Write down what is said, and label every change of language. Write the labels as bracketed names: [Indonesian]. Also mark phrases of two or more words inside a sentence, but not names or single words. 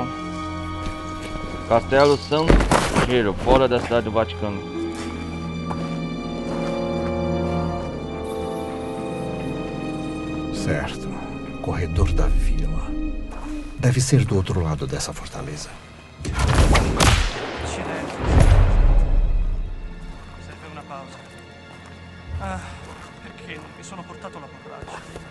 [Portuguese] Castelo San Gelo, fora da cidade do Vaticano. Certo. Corredor da vila. Deve ser do outro lado dessa fortaleza. [Italian] Serve una pausa. Ah, perché non mi sono portato la borraccia?